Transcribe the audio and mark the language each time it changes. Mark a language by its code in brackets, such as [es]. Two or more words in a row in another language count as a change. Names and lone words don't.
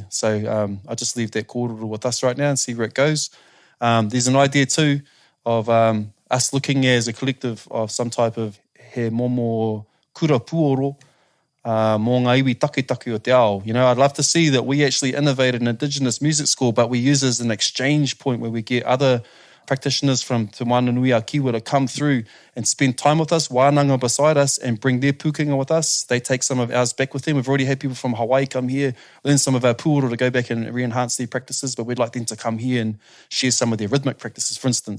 [en] So I'll just leave that kōrero with us right now and see where it goes. There's an idea too of us looking as a collective of some type of [mi] he momo kura puoro mō ngā iwi take o te ao. [en] I'd love to see that we actually innovated an Indigenous music school, but we use it as an exchange point where we get other practitioners from Te Mana Nui a Kiwa to come through and spend time with us, wānanga beside us, and bring their pukinga with us. They take some of ours back with them. We've already had people from Hawaii come here, learn some of our puoro to go back and re-enhance their practices, but we'd like them to come here and share some of their rhythmic practices, for instance.